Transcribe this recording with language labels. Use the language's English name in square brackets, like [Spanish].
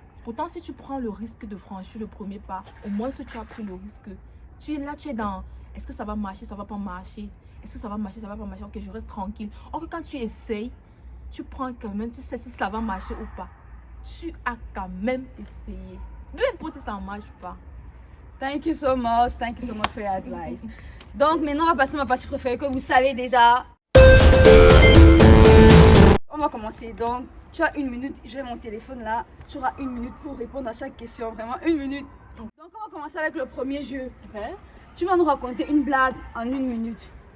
[French] Pourtant, si tu prends le risque de franchir le premier pas, au moins si tu as pris le risque, tu es dans, est-ce que ça va marcher, ça va pas marcher? Est-ce que ça va marcher, ça va pas marcher? Ok, je reste tranquille. Or, quand tu essayes, tu prends quand même, tu sais si ça va marcher ou pas. Tu as quand même essayé. Peu importe si ça ne marche pas. [English] Thank you so much for your advice. [French] Donc maintenant, on va passer à ma partie préférée que vous savez déjà. On va commencer. Donc, tu as 1 minute. J'ai mon téléphone là. Tu auras 1 minute pour répondre à chaque question. Vraiment 1 minute. Donc, on va commencer avec le premier jeu. Okay. Tu vas nous raconter une blague en 1 minute.